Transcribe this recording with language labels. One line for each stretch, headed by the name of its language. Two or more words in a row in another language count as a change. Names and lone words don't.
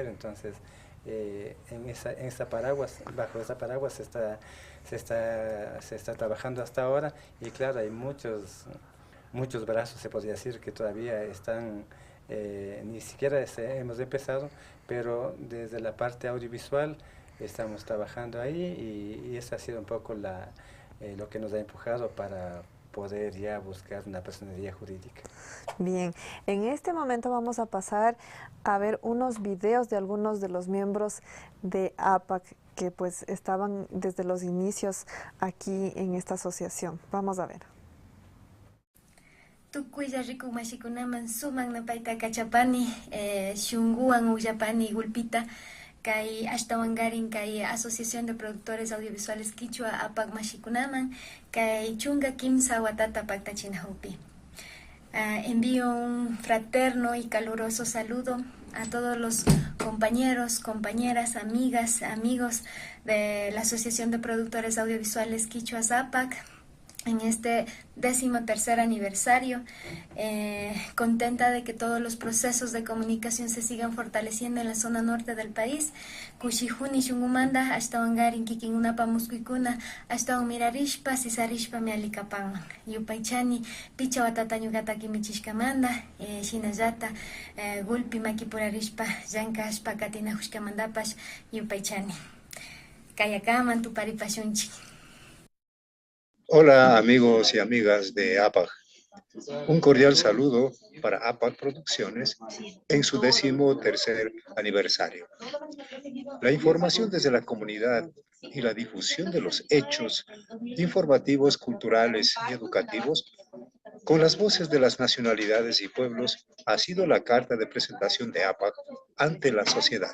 Spanish: Entonces bajo esa paraguas se está trabajando hasta ahora, y claro, hay muchos brazos, se podría decir, que todavía están, ni siquiera hemos empezado, pero desde la parte audiovisual estamos trabajando ahí, y esa ha sido un poco lo que nos ha empujado para poder ya buscar una personería jurídica. Bien, en este momento vamos a pasar a ver unos videos de algunos de los miembros de APAC que pues estaban desde los inicios aquí en esta asociación. Vamos a ver.
Quechua: Tukuya riku mashikunaman suman napaita kachapani, shunguan uyapani gulpita, kay ashtawangarin kay Asociación de Productores Audiovisuales Quichua APAC mashikunaman, kay chunga kimsa watata paktachinahupi.
Spanish: Envío un fraterno y caluroso saludo a todos los compañeros, compañeras, amigas, amigos de la Asociación de Productores Audiovisuales Quichua APAC en este 13º aniversario. Contenta de que todos los procesos de comunicación se sigan fortaleciendo en la zona norte del país.
Quechua: Kushihuni shungumanda ashtawangarin kikinunapa muskuikuna ashtawan mirarishpa sisarishpa mialikapan yupaychani picha watata ñuqata kimichishkamanda shinallata gulpi makipurarishpa llankashpa katinahushkamandapash yupaychani kayakaman tuparipashunchik.
Spanish: Hola amigos y amigas de APAC. Un cordial saludo para APAC Producciones en su 13º aniversario. La información desde la comunidad y la difusión de los hechos informativos, culturales y educativos con las voces de las nacionalidades y pueblos ha sido la carta de presentación de APAC ante la sociedad.